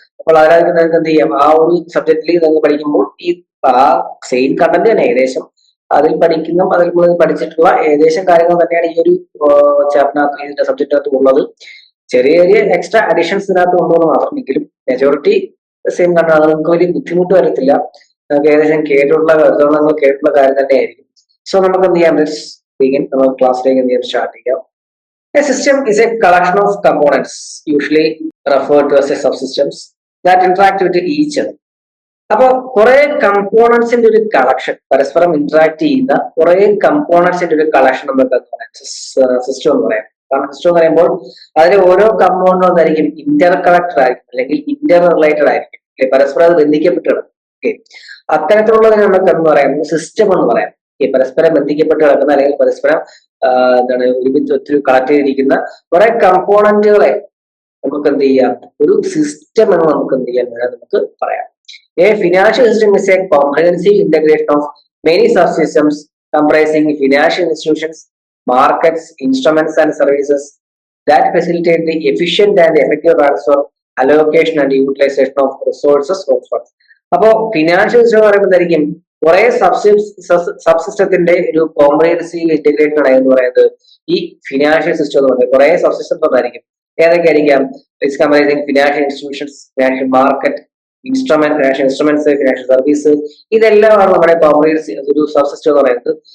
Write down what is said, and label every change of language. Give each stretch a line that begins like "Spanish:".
Malayalam: അപ്പോൾ അതിനകത്ത് നിങ്ങൾക്ക് എന്ത് ചെയ്യാം, ആ ഒരു സബ്ജക്റ്റിൽ നിങ്ങൾ പഠിക്കുമ്പോൾ ഈ ആ സെയിം കണ്ടന്റ് തന്നെ ഏകദേശം അതിൽ പഠിച്ചിട്ടുള്ള ഏകദേശം കാര്യങ്ങൾ തന്നെയാണ് ഈ ഒരു ചാപ്റ്ററിനകത്ത്, ഇതിന്റെ സബ്ജക്റ്റിനകത്ത് ഉള്ളത്. ചെറിയ ചെറിയ എക്സ്ട്രാ അഡീഷൻസ് ഇതിനകത്ത് ഉണ്ടെന്ന് മാത്രമെങ്കിലും മെജോറിറ്റി സെയിം കണ്ടാൽ നിങ്ങൾക്ക് വലിയ ബുദ്ധിമുട്ട് വരത്തില്ല. നമുക്ക് ഏകദേശം കേട്ടിട്ടുള്ള കാര്യം തന്നെയായിരിക്കും. സോ നമുക്ക് എന്ത് ചെയ്യാം, നമുക്ക് ക്ലാസ്സിലേക്ക് എന്ത് ചെയ്യാം, സ്റ്റാർട്ട് ചെയ്യാം.
English: A system is a collection of components, usually referred to as a subsystems, that interact with each other.
Malayalam: അപ്പൊ കുറെ കമ്പോണൻസിന്റെ ഒരു കളക്ഷൻ, പരസ്പരം ഇന്ററാക്ട് ചെയ്യുന്ന കുറെ കമ്പോണൻസിന്റെ ഒരു കളക്ഷൻ നമുക്ക് സിസ്റ്റം എന്ന് പറയാം. കാരണം സിസ്റ്റം എന്ന് പറയുമ്പോൾ അതിലെ ഓരോ കമ്പോണന്റും എന്തായിരിക്കും, ഇന്റർ കണക്ടഡ് ആയിരിക്കും, അല്ലെങ്കിൽ ഇന്റർ റിലേറ്റഡ് ആയിരിക്കും, പരസ്പരം അത് ബന്ധിക്കപ്പെട്ടിടണം. ഓക്കെ, അത്തരത്തിലുള്ളതിനെ നമുക്ക് എന്ന് പറയുന്നത് സിസ്റ്റം എന്ന് പറയാം. പരസ്പരം ബന്ധിക്കപ്പെട്ട് കിടക്കുന്ന അല്ലെങ്കിൽ പരസ്പരം ഒരുമിച്ച് ഒത്തിരി കളക്ട് ചെയ്തിരിക്കുന്ന കുറെ കമ്പോണന്റുകളെ നമുക്ക് എന്ത് ചെയ്യാം, ഒരു സിസ്റ്റം എന്ന് നമുക്ക് എന്ത് ചെയ്യാൻ നമുക്ക് പറയാം.
English: A financial system is a comprehensive integration of many subsystems comprising financial institutions, markets, instruments and services that facilitate the efficient and effective transfer, allocation and utilization of resources of funds.
Malayalam: അപ്പോ financial system എന്ന് പറയുമ്പോൾ എന്തായിരിക്കും, കുറെ സബ്സിസ്റ്റത്തിന്റെ ഒരു comprehensive integrated ആയി എന്ന് പറയുന്നത് ഈ ഫിനാൻഷ്യൽ സിസ്റ്റം എന്ന് പറയുന്നത് കുറെ സബ്സിസ്റ്റം ഉണ്ടായിരിക്കും. ഏതൊക്കെ ആയിരിക്കാം, financial institutions, financial market, financial instruments, financial service, ഇതെല്ലാമാണ് നമ്മുടെ കോംപ്രിഹെൻസീവ് ഒരു സബ്സിസ്റ്റം എന്ന് പറയുന്നത്.